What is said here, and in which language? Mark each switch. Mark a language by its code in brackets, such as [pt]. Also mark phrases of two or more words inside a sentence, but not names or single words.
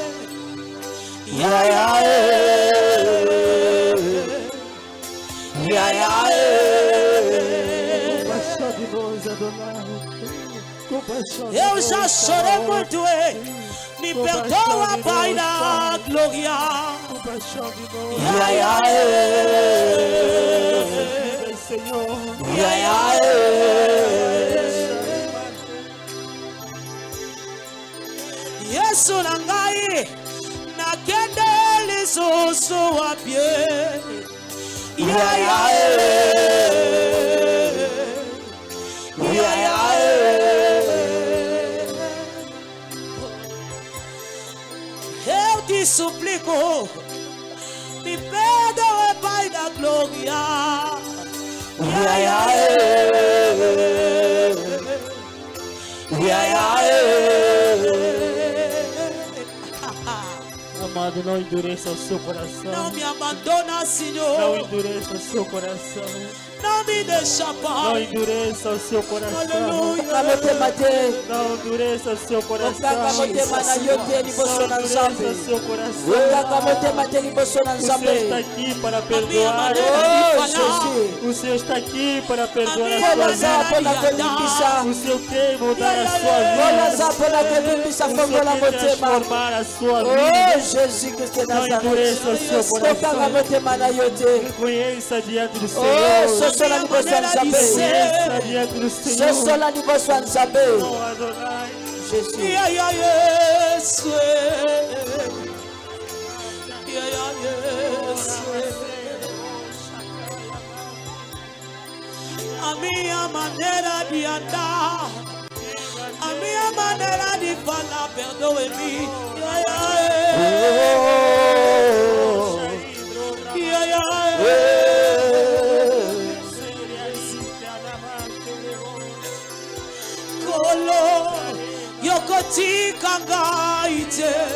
[pt] Compaixão de nós, Adonai. Compaixão de Eu nós, já chorei Senhor. muito, me perdoa, Pai da glória. Compaixão de nós. Senhor. [ln] Yesu nangai nakende lisusu wapye. [pt] Eu te suplico, me perdoe, Pai da glória. Amado, não endureça o seu coração. Não me abandona, Não Senhor. endureça o seu coração. Não me deixa, Não Pai. endureça o seu coração. Aleluia. Não endureça o seu coração. [ln] Okanga motema na yo te liboso [pt] Não [ln] na [pt] endureça [ln] Nzambe. [pt] o seu coração. [ln] Okanga motema te liboso na [pt] O Senhor está [ln] Nzambe. [pt] aqui para A minha perdoar. maneira de Oh, falar. Jesus. O Senhor está aqui para perdoar minha a sua [ln] Olaza [pt] vida. [ln] mpona kolimbisa. [pt] O Senhor quer mudar a sua [ln] Olaza [pt] vida. [ln] mpona kolimbisa [pt] O Senhor [ln] fongola [pt] quer [ln] motema. [pt] transformar a sua Oh, vida. Jésus Christ de Não endureça o Nazareth. seu [ln] Okanga [pt] coração. [ln] motema na yo te. [pt] Conheça diante do Oh, Senhor. [ln] sosola liboso ya Nzambe. [pt] Conheça diante do Senhor. [ln] Sosola liboso ya Nzambe. [pt] Oh, Adonai. Jésus. [ln] Yesu. Yesu. [pt] A minha maneira de andar, a minha maneira de falar, perdoe-me. [ln] Kolo yokotika ngaite.